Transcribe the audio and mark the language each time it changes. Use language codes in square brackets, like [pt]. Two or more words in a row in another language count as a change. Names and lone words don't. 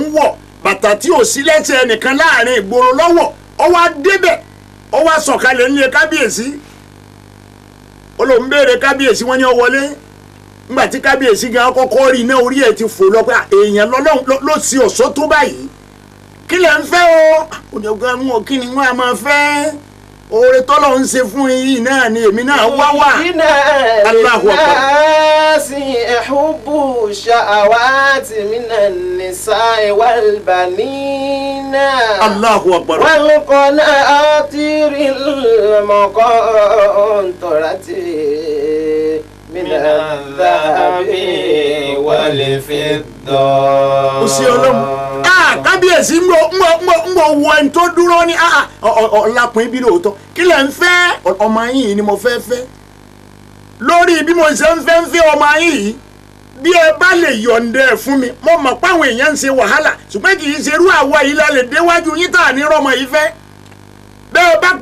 [yo] wọ̀ bàtà tí ò sí lẹ́sẹ̀ ẹnìkan láàrin ìgboro lọ́wọ́ ó wá débẹ̀ ó wá sọ̀kalẹ̀ nílé kábíyèsí ó lòun béèrè kábíyèsí wọ́n ní ó wọlé nígbà tí kábíyèsí gan kọ́kọ́ rí iná orí ẹ̀ ti fò lọ pé èèyàn ló sì ọ̀ṣọ́ tó báyìí kí lẹ̀ ń fẹ́ o òdògán mú ọ kí ni wọ́n á máa fẹ́ oore tọ́lọ̀ ń ṣe fún yín náà ni èmi náà wá wà. [ar] الله أكبر. حب الشهوات من النساء والبنين. الله أكبر. والقناطير المقنطرة من الذهب والفضة. [yo] ó sì ọlọ́mù. kábíyèsí ń bọ̀ wọ ẹni tó dúró ní ọ̀làpọ̀ ibi lóòótọ́ kí lẹ̀ ń fẹ́ ọmọ yìí ni mo fẹ́ fẹ́ lórí bí mo ṣe ń fẹ́ ọmọ yìí bí ẹ bá lè yọ̀ǹda ẹ̀ fún mi mo mọ̀ páwọn èèyàn ń ṣe wàhálà ṣùgbọ́n kì í ṣe irú àwa yìí lálẹ́ déwájú yín tà ní rọmọ yìí fẹ́ bẹ́ẹ̀ bá pẹ́ yọ̀ǹda